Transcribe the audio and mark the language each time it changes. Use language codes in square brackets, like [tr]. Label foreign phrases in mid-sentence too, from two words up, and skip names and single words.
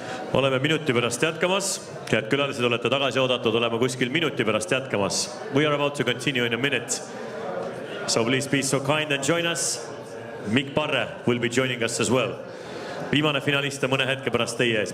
[et] Oleme minuti pärast jätkamas. Head külalised, olete tagasi oodatud, oleme kuskil minuti pärast jätkamas. [en] We are about to continue in a minute. So please be so kind and join us. Mikk Parre will be joining us as well. [et] Viimane finalist on mõne hetke pärast teie ees.